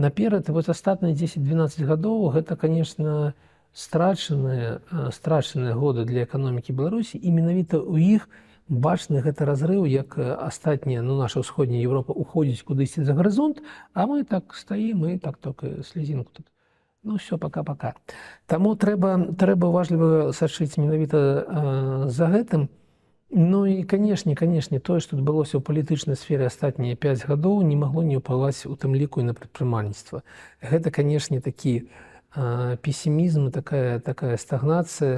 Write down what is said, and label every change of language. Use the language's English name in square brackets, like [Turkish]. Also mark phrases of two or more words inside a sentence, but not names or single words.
[Belarusian] І вот астатнія 10-12 гадоў гэта, конечно, страчаныя годы для эканомікі Беларусі, і менавіта ў іх бачны гэта разрыў, як астатняя, наша ўсходняя Еўропа уходзіць кудысьці за гарызонт, а мы так стаім і так только слезінку тут. [Russian] Ну все, пока-пока. [Belarusian] Таму трэба уважліва сачыць менавіта за гэтым. Ну і, канешне, тое, што адбылося ў палітычнай сферы астатнія 5 гадоў, не магло не ўплываць у тым ліку і на прадпрымальніцтва. Гэта, канешне, такі песімізм, такая стагнацыя.